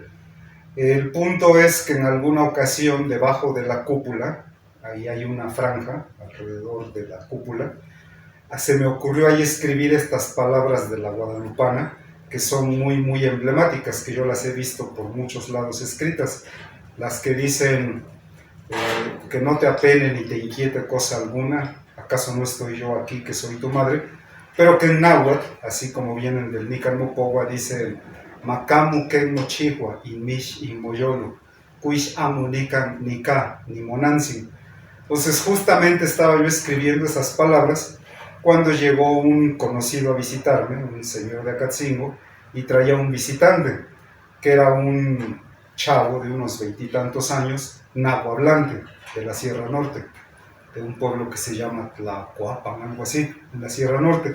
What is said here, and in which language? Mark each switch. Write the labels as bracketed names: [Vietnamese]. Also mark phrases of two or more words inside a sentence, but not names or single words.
[Spanish] El punto es que en alguna ocasión debajo de la cúpula, ahí hay una franja alrededor de la cúpula, se me ocurrió ahí escribir estas palabras de la guadalupana, que son muy emblemáticas, que yo las he visto por muchos lados escritas, las que dicen que no te apene ni te inquiete cosa alguna, acaso no estoy yo aquí que soy tu madre, pero que en náhuatl, así como vienen del Nican Mopogua, dice [Nahuatl languages] Macamu ken mochihua in mish in moyolo, kuish amu nican nika ni monansin. [Spanish] Entonces justamente estaba yo escribiendo esas palabras cuando llegó un conocido a visitarme, un señor de Acatzingo, y traía un visitante, que era un chavo de unos 20 y tantos años, nahuablante, de la Sierra Norte, de un pueblo que se llama Tlacoapan, algo así, en la Sierra Norte.